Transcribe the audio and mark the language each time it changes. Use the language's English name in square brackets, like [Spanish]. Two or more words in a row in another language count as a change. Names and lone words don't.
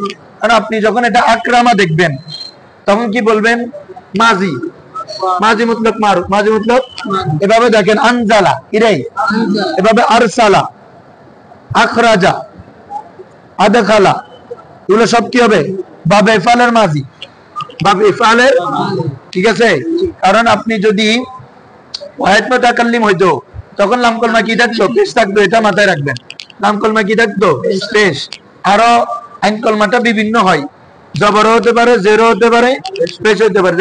[Bangla] আর আপনি যখন এটা আকরামা দেখবেন তখন কি বলবেন? মাজি, [Arabic] ماضي مطلق معروف, [Bangla] মাজি মতলব। এভাবে দেখেন আনজালা, কি রে? এভাবে [Arabic] أرسل، أخرج، أدخل, [Bangla] এগুলো সব কি হবে? [Arabic] باب إفعال [Bangla] মাজি, [Arabic] باب إفعال, [Bangla] ঠিক আছে? কারণ আপনি যদি [Arabic] واحد متكلم [Bangla] হইতো তখন [Arabic] لام كلمة [Bangla] কি থাকতো? পেশ থাকতো, এটা মাথায় রাখবেন। [Arabic] لام كلمة [Bangla] কি থাকতো? পেশ। আরো [Arabic] عين كلمة [Bangla] বিভিন্ন হয়, জবরও হতে পারে, জেরও হতে পারে, পেশ হতে পারে।